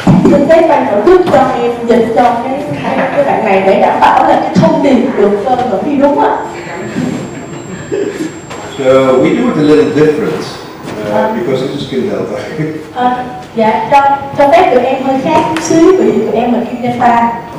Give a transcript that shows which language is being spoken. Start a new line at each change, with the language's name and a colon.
Vietnamese: Xin phép ban tổ chức cho em dịch cho cái bạn này để đảm bảo là cái thông điệp được gửi đi đúng ạ.
English: So we do it a little different because this is Kim Delta.
Vietnamese: Dạ, cho phép tụi em hơi khác chút xíu vì tụi em là Kim Delta.